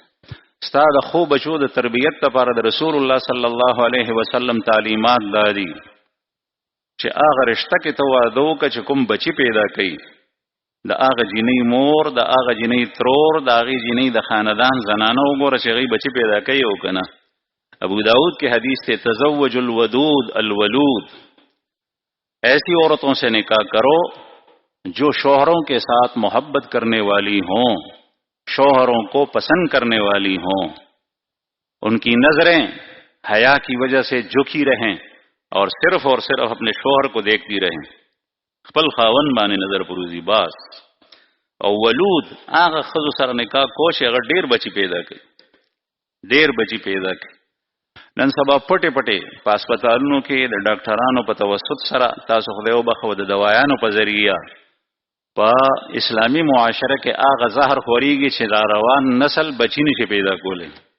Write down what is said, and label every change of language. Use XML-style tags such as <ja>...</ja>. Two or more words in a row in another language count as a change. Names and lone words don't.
<ps>ستا د خو بچو د تربیت لپاره د رسول الله صلی الله علیه وسلم تعلیمات دادي چې هغه رشتہ کې ته واده وکړه چې کوم بچی پیدا کړي د هغه جنۍ مور د هغه جنۍ ترور د هغه جنۍ د خاندان زنانه وګوره چې هغه بچی پیدا کوي او کنه.</ps> <ur>ابو داود کے حدیث سے</ur> <ar>تزوج الودود الولود</ar> <ur>ایسی عورتوں سے نکاح کرو جو شوہروں کے ساتھ محبت کرنے والی ہوں شوہروں کو پسند کرنے والی ہوں ان کی نظریں حیا کی وجہ سے جھکی رہیں اور صرف اپنے شوہر کو دیکھتی رہیں</ur> <ps>خپل خاون باندې نظر پروزی باس. او ولود هغه خزو سره نکاح کوش هغه ډیر بچی پیدا کړي نن سبا پټه پټه په هسپتالونو کې د ډاکټرانو په توسط سره تاسو خدای وبخو د دوايانو په ذریعہ په اسلامی معاشره کې هغه زهر خوريږي چې دا روان نسل بچی نشي پیدا کولای.</ps>